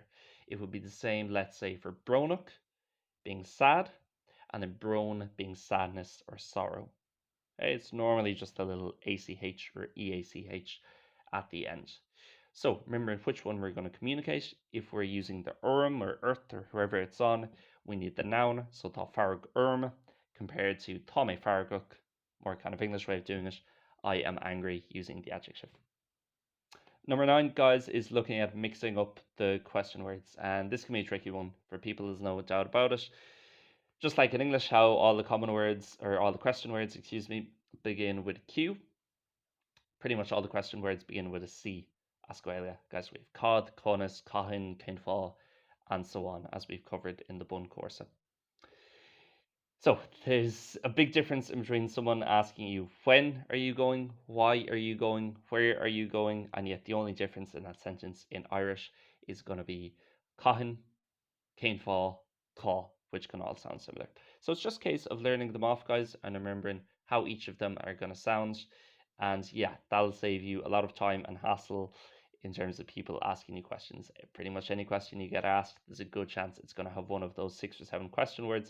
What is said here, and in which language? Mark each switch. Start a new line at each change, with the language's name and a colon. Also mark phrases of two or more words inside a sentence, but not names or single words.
English: It would be the same, let's say, for bronach being sad, and then brone being sadness or sorrow. It's normally just a little ACH or EACH at the end. So remembering which one we're going to communicate. If we're using the Urim or Earth or whoever it's on, we need the noun, so
Irish: Tá farag Urim,
English: compared to
Irish: Tá mé faragach,
English: more kind of English way of doing it, I am angry, using the adjective. Number 9, guys, is looking at mixing up the question words, and this can be a tricky one for people, there's no doubt about it. Just like in English, how all the common words, or all the question words, excuse me, begin with Q, pretty much all the question words begin with a C
Irish: as Ghaeilge.
English: Guys, we have
Irish: cod, conas, cahin, cainfá,
English: and so on, as we've covered in the
Irish: bun corsa.
English: So there's a big difference in between someone asking you when are you going, why are you going, where are you going, and yet the only difference in that sentence in Irish is going to be
Irish: caithfean, céinfeá, cá,
English: which can all sound similar. So it's just a case of learning them off, guys, and remembering how each of them are going to sound. And yeah, that'll save you a lot of time and hassle in terms of people asking you questions. Pretty much any question you get asked, there's a good chance it's going to have one of those 6 or 7 question words.